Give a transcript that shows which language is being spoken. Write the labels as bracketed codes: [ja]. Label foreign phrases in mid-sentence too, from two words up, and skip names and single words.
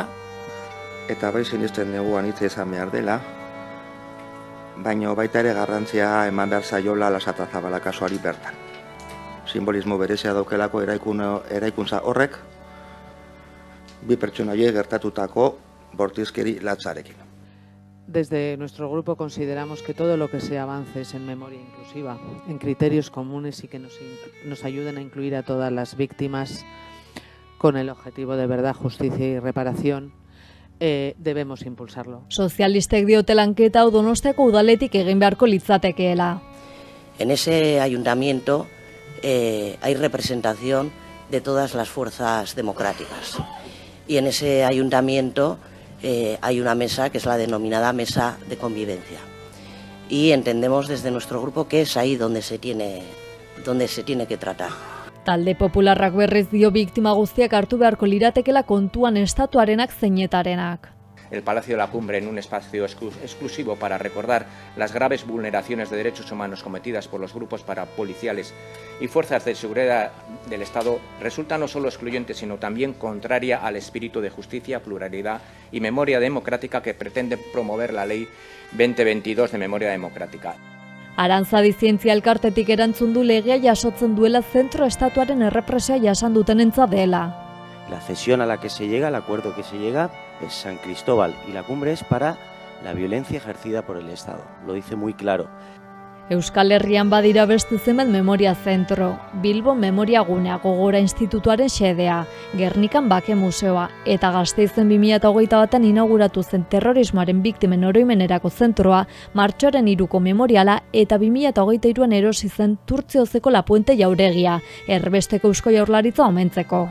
[eu] Eta bai sinesten neguan hitz izan behar dela, baina baita ere garrantzia eman behar zaiola Lasata Zabala kasuari bertan. Simbolismo berezia daukelako eraikuntza horrek, bi pertsonaie gertatutako bortizkeri latzarekin. [es] Desde nuestro grupo consideramos que todo lo que sea avances en memoria inclusiva, en criterios comunes y que nos ayuden a incluir a todas las víctimas con el objetivo de verdad, justicia y reparación, debemos impulsarlo. [eu] Sozialistek diote lanketa hau Donostiako udaletik egin beharko litzatekeela. [es] En ese ayuntamiento hay representación de todas las fuerzas democráticas y en ese ayuntamiento hay una mesa que es la denominada mesa de convivencia y entendemos desde nuestro grupo que es ahí donde se tiene que tratar. [eu] Talde Popularrak berriz dio biktima guztiak hartu beharko liratekela kontuan estatuarenak zeinetarenak. [es] El Palacio de la Cumbre en un espacio exclusivo para recordar las graves vulneraciones de derechos humanos cometidas por los grupos parapoliciales y fuerzas de seguridad del Estado resulta no solo excluyente, sino también contraria al espíritu de justicia, pluralidad y memoria democrática que pretende promover la Ley 2022 de Memoria Democrática. [eu] Arantzadi Zientzia Elkartetik erantzun du legea jasotzen duela zentro estatuaren errepresioa jasan dutenentzat dela. [es] La cesión a la que se llega, el acuerdo que se llega, es San Cristóbal y la cumbre es para la violencia ejercida por el Estado. Lo dice muy claro. [eu] Euskal Herrian badira beste zenbait memoria zentro, Bilbo Memoria Gunea Gogora Institutuaren xedea, Gernikan Bake Museoa eta Gasteizen 2021 inauguratu zen terrorismoaren biktimen oroimenerako zentroa, martxoaren 3ko memoriala eta 2023an erosi zen Turtziozeko Lapuente Jauregia, erbesteko Eusko Jaurlaritza omentzeko.